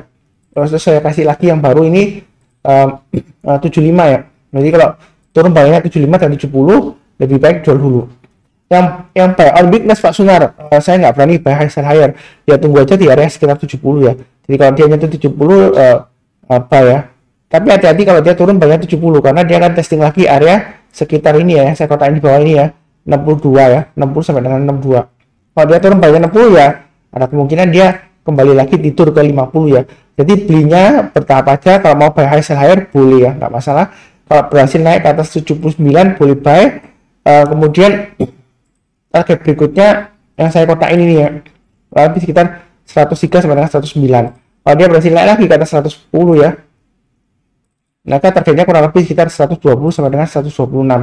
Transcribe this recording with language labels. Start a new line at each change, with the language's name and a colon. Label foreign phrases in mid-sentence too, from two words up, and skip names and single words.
Indonesian: Terus saya kasih lagi yang baru ini 75 ya. Jadi kalau turun bawahnya 75 dan 70 lebih baik jual dulu. Yang
English: buy on weakness
Indonesian: Pak Sunar, saya nggak berani
English: buy high sell higher.
Indonesian: Ya tunggu aja di area sekitar 70 ya. Jadi kalau dia nyentuh 70 apa ya. Tapi hati-hati kalau dia turun banyak 70 karena dia akan testing lagi area sekitar ini ya. Saya kotain di bawah ini ya. 62 ya, 60 sampai dengan 62. Kalau dia turun banyak 60 ya, ada kemungkinan dia kembali lagi tidur ke 50 ya. Jadi belinya bertahap aja, kalau mau
English: buy high sell higher
Indonesian: boleh ya, nggak masalah. Kalau berhasil naik ke atas 79 boleh buy. Kemudian target berikutnya yang saya kotak ini nih ya, lebih sekitar 103 sampai dengan 109. Kalau dia berhasil naik lagi ke atas 110 ya, maka targetnya kurang lebih sekitar 120 sampai dengan 126.